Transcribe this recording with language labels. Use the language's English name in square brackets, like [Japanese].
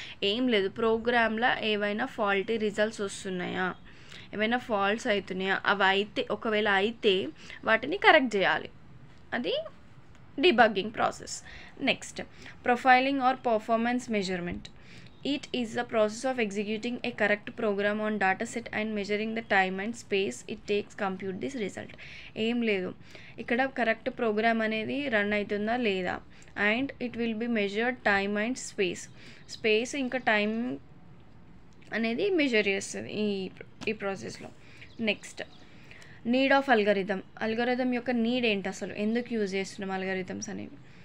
[Telugu] ఏం లేదు, ప్రోగ్రామ్లో ఏవైనా ఫాల్టీ రిజల్ట్స్ వస్తున్నాయా, ఏమైనా ఫాల్ట్స్ అవుతున్నాయా, అవి అయితే ఒకవేళ అయితే వాటిని కరెక్ట్ చేయాలి, అది debugging process. [English] Next, profiling or performance measurement. It is the process of executing a correct program on data set and measuring the time and space it takes compute this result. [Telugu] ఏం లేదు, ఇక్కడ correct programme అనేది run అవుతుందా లేదా, [English] and it will be measured time and space [Telugu] ఇంకా time అనేది measure చేస్తుంది ఈ ప్రాసెస్లో. నెక్స్ట్ నీడ్ ఆఫ్ అల్గోరిథం యొక్క నీడ్ ఏంటి, అసలు ఎందుకు యూజ్ చేస్తున్నాం అల్గోరిథమ్స్ అనేవి?